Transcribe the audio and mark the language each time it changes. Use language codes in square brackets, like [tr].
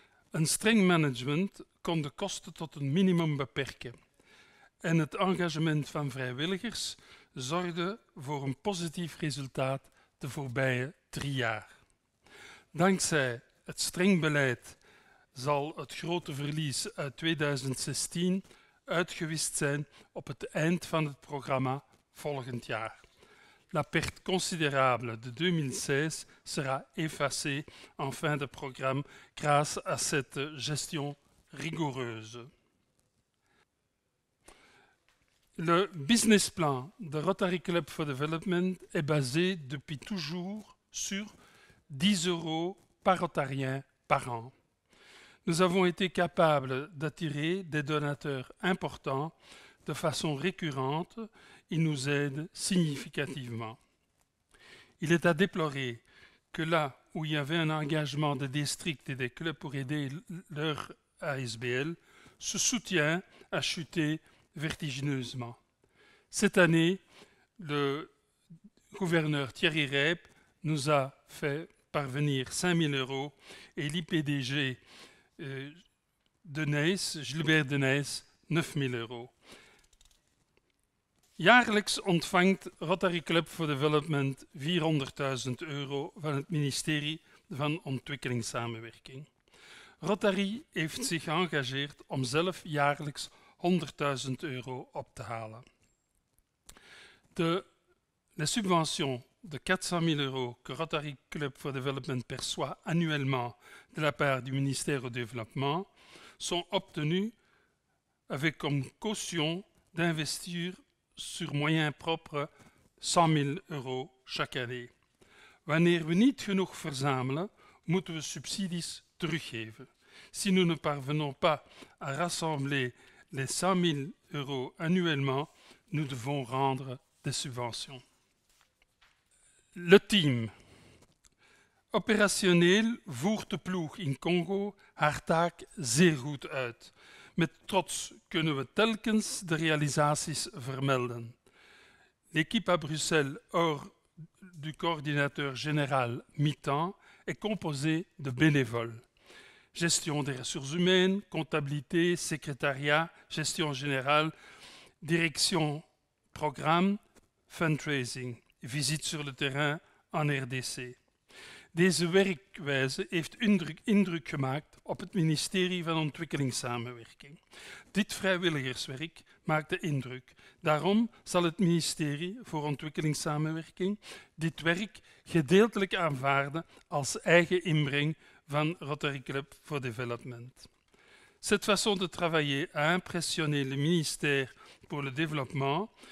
[nl] Een streng management kon de kosten tot een minimum beperken en het engagement van vrijwilligers zorgde voor een positief resultaat de voorbije 3 jaar. Dankzij het streng beleid zal het grote verlies uit 2016 uitgewist zijn op het eind van het programma volgend jaar. [fr] La perte considérable de 2016 sera effacée en fin de programme grâce à cette gestion rigoureuse. Le business plan de Rotary Club for Development est basé depuis toujours sur 10 € par rotarien par an. Nous avons été capables d'attirer des donateurs importants de façon récurrente. Ils nous aident significativement. Il est à déplorer que là où il y avait un engagement des districts et des clubs pour aider leur ASBL, ce soutien a chuté vertigineusement. Cette année, le gouverneur Thierry Reyp nous a fait parvenir 5 000 € et l'IPDG de Nijs, Gilbert de Nijs, 9 000 €. [nl] Jaarlijks ontvangt Rotary Club for Development 400.000 € van het ministerie van Ontwikkelingssamenwerking. Rotary heeft zich geëngageerd om zelf jaarlijks 100.000 € op te halen. [fr] Les subventions de 400 000 € que Rotary Club for Development perçoit annuellement de la part du ministère au développement sont obtenues avec comme caution d'investir sur moyens propres 100 000 € chaque année. [nl] Wanneer we niet genoeg verzamelen, moeten we subsidies teruggeven. [fr] Si nous ne parvenons pas à rassembler les 100 000 € annuellement, nous devons rendre des subventions. Le team. [nl] Operationeel voert de ploeg in Congo haar taak zeer goed uit. Met trots kunnen we telkens de realisaties vermelden. [fr] L'équipe à Bruxelles, hors du coordinateur général mi-temps, est composée de bénévoles. Gestion des ressources humaines, comptabilité, secrétariat, gestion générale, direction programme, fundraising, visite sur le terrain en RDC. [nl] Deze werkwijze heeft indruk gemaakt op het ministerie van Ontwikkelingssamenwerking. Dit vrijwilligerswerk maakt de indruk. Daarom zal het ministerie voor Ontwikkelingssamenwerking dit werk gedeeltelijk aanvaarden als eigen inbreng van Rotary Club for Development. [fr] Cette façon de travailler a impressionné le ministère pour le développement.